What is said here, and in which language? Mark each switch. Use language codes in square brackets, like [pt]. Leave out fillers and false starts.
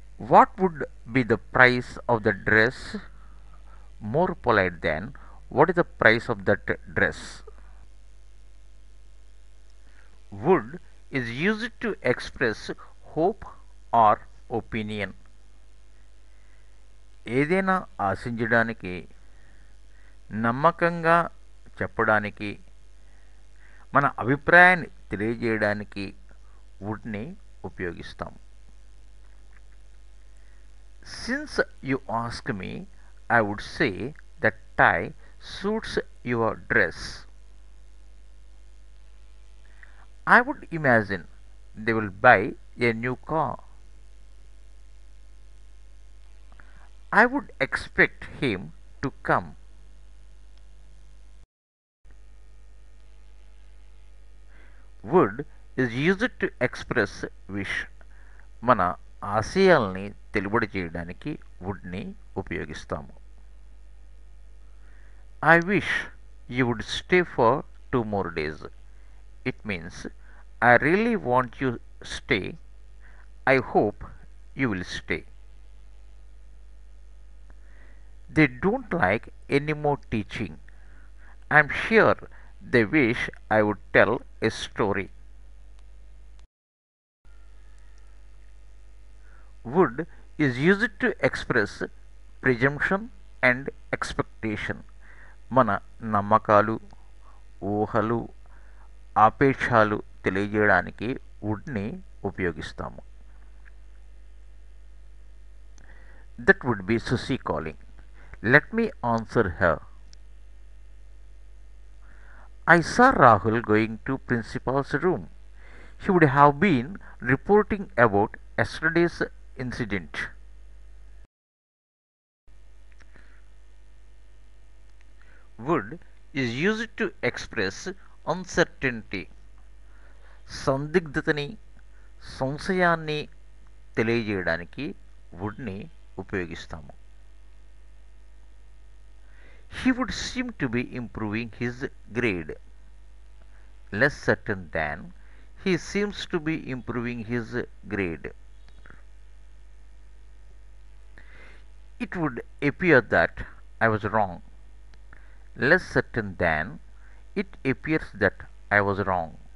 [en] What would be the price of the dress? More polite than what is the price of that dress. Would is used to express hope or opinion. [te] ఏదైనా ఆశించడానికి, నమ్మకంగా చెప్పడానికి, మన అభిప్రాయాన్ని తెలియజేయడానికి వుడ్ని ఉపయోగిస్తాం. [en] Since you ask me, I would say that tie suits your dress. I would imagine they will buy a new car. I would expect him to come. Would is used to express wish. [te] మన ఆశయాల్ని తెలుబడి చేయడానికి వుడ్ని ఉపయోగిస్తాము. [en] I wish you would stay for 2 more days. It means I really want you stay. I hope you will stay. They don't like any more teaching. I'm sure they wish I would tell a story. Would is used to express presumption and expectation. [te] మన నమ్మకాలు, ఊహలు, ఆపేక్షాలు తెలియజేయడానికి వుడ్ని ఉపయోగిస్తాము. [en] That would be Susie calling. Let me answer her. I saw Rahul going to principal's room. He would have been reporting about yesterday's incident. Would is used to express uncertainty. [te] సందిగ్ధతని, సంశయాన్ని తెలియజేయడానికి వుడ్ని ఉపయోగిస్తాము. [en] He would seem to be improving his grade. Less certain than, he seems to be improving his grade. It would appear that I was wrong. Less certain than, it appears that I was wrong.